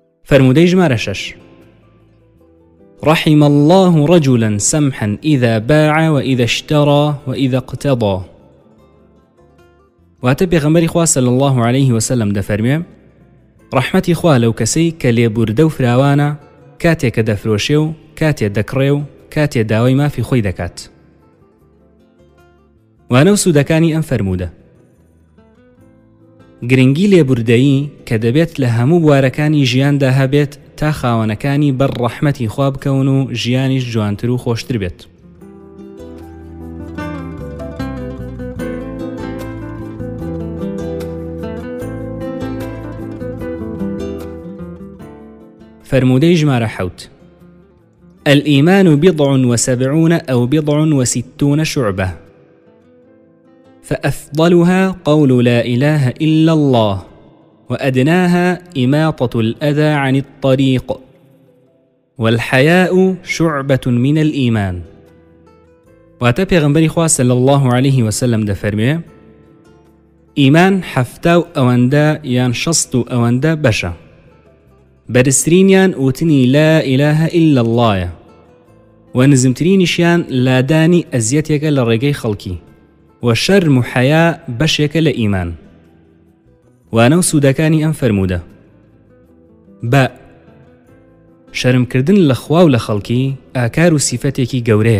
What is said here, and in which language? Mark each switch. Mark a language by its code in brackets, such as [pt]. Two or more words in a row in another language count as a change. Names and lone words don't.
[ckb] فرمودەی ژمارە [ar] 6 رحم الله رجلا سمحا إذا باع وإذا اشترى وإذا اقتضى. [ckb] واتە پێغەمبەری خوا [ar] صلی الله عليه وسلم [ckb] دەفەرمێ ڕەحمەتی خوا لەو کەسەی کە لێبوردە و فراوانە کاتێک کە دەفرۆشێ و کاتێ دەکڕێ و کاتێ داوای مافی خۆی دەکات. وانە و سوودەکانی ئەم فەرموودە گرنگی لێبوردەیی کە دەبێت لە هەموو بوارەکانی ژیاندا هەبێت تا خاوەنەکانی بەر ڕەحمەتی خوا بکەون و ژیانیش جوانتر و خۆشتر بێت. فرمودەی ژمارە [ar] 7 الإيمان 70 أو 60 شعبة فأفضلها قول لا إله إلا الله وأدناها إماطة الأذى عن الطريق والحياء شعبة من الإيمان. [ckb] واتە پێغەمبەری خوا [ar] صلی الله عليه وسلم [ckb] دەفەرمێ ئیمان 70 ئەوەندە یان 60 ئەوەندە بەشە. بەرزترینیان وتنی [ar] لا إله إلا الله [ckb] و نزمترینیشیان لادانی ئەزیەتێکە لە ڕێگەی خەڵکی و شەرم و حەیا بەشێکە لە ئیمان. وانە و سوودەکانی ئەم فەرموودە بە شەرمکردن لە خوا و لە خەڵکی ئاکار و سیفەتێکی گەورەیە.